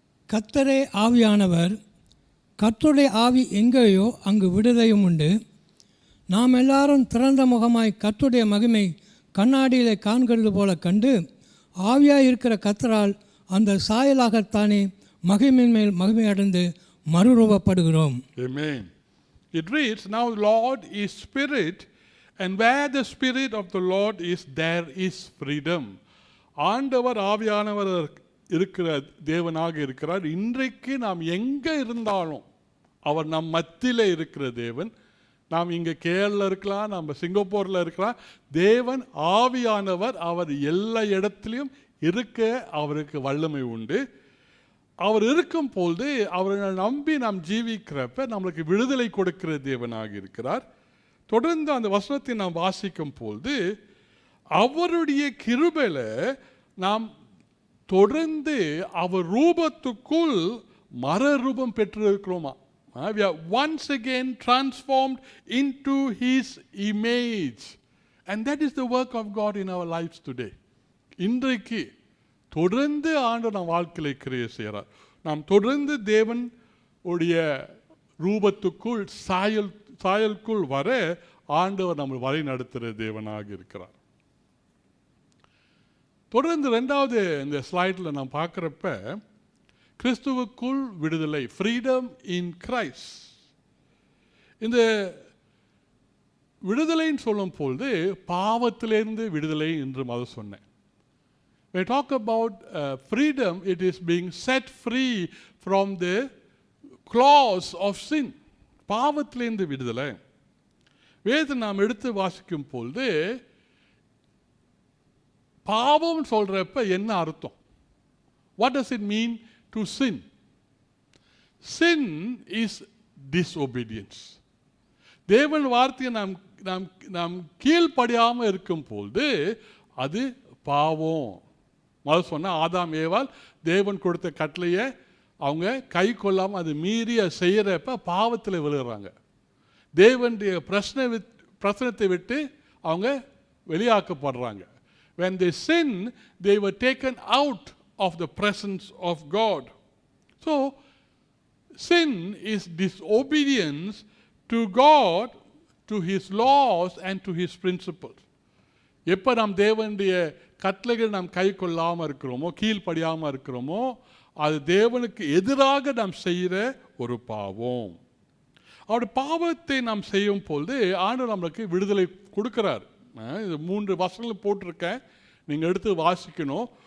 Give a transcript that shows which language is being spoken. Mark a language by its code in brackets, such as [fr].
[ta] கர்த்தரே ஆவியானவர், கர்த்தருடைய ஆவி எங்கேயோ அங்கு விடுதலையும் உண்டு. நாம் எல்லாரும் திறந்த முகமாய் கர்த்தருடைய மகிமை கண்ணாடியிலே காண்கிறது போல கண்டு, ஆவியாய் இருக்கிற கர்த்தரால் அந்த சாயலாகத்தானே மகிமையின் மேல் மகிமை அடைந்து மறுரூபப்படுகிறோம். [en] Amen. It reads, now the Lord is spirit, and where the spirit of the Lord is, there is freedom. [ta] ஆண்டவர் ஆவியானவர் இருக்கிற தேவனாக இருக்கிறார். இன்றைக்கு நாம் எங்கே இருந்தாலும் அவர் நம் மத்தியில் இருக்கிற தேவன். நாம் இங்கே கேரளா இருக்கலாம், நம்ம சிங்கப்பூரில் இருக்கலாம். தேவன் ஆவியானவர் அவர் எல்லா இடத்துலையும் இருக்க அவருக்கு வல்லமை உண்டு. அவர் இருக்கும் பொழுது அவரை நம்பி நாம் ஜீவிக்கிறப்ப நம்மளுக்கு விடுதலை கொடுக்கிற தேவனாக இருக்கிறார். தொடர்ந்து அந்த வசனத்தை நாம் வாசிக்கும் பொழுது அவருடைய கிருபையில நாம் தொடர்ந்து அவர் ரூபத்துக்குள் மறுரூபம் பெற்றிருக்கிறோமா. [en] We are once again transformed into His image. And that is the work of God in our lives today. [ta] இன்றைக்கு தொடர்ந்து ஆண்டவர் நம் வாழ்க்கையை கிரியை செய்கிறார். நாம் தொடர்ந்து தேவன் உடைய ரூபத்துக்குள் சாயலுக்குள் வர ஆண்டவர் நம்ம வழி நடத்துகிற தேவனாக இருக்கிறார். தொடர்ந்து ரெண்டாவது இந்த ஸ்லைடில் நாம் பார்க்குறப்ப கிறிஸ்துவுக்குள் விடுதலை, [en] Freedom in Christ. [ta] இந்த விடுதலைன்னு சொல்லும் பொழுது பாவத்திலிருந்து விடுதலை என்று முதல் சொன்னேன். [en] When I talk about freedom, it is being set free from the claws of sin. [ta] பாவத்திலிருந்து விடுதலை. வேதத்தை நாம் எடுத்து வாசிக்கும் பொழுது பாவம் சொல்றப்ப என்ன அர்த்தம்? [en] What does it mean to sin? Sin is disobedience. [ta] தேவன் வார்த்தையை நாம் நாம் நாம் கீழ்ப்படியாமல் இருக்கும் பொழுது அது பாவம். முதல் சொன்ன ஆதாம் ஏவாள் தேவன் கொடுத்த கட்டளையை அவங்க கை கொள்ளாமல் அது மீறி செய்கிறப்ப பாவத்தில் விழுகிறாங்க. தேவனுடைய பிரச்சனத்தை விட்டு அவங்க வெளியாக்கப்படுறாங்க. [en] When they sin, they were taken out of the presence of God. So, sin is disobedience to God, to His laws and to His principles. [ta] எப்போ நாம் தேவனுடைய கட்டளைகள் நாம் கை கொள்ளாமல் இருக்கிறோமோ, கீழ்ப்படியாமல் இருக்கிறோமோ, அது தேவனுக்கு எதிராக நாம் செய்கிற ஒரு பாவம். அவருடைய பாவத்தை நாம் செய்யும் பொழுது ஆண்டவர் நம்மளுக்கு விடுதலை கொடுக்கிறார். இது 3 வசனங்கள் போட்டிருக்கேன், நீங்கள் எடுத்து வாசிக்கணும்.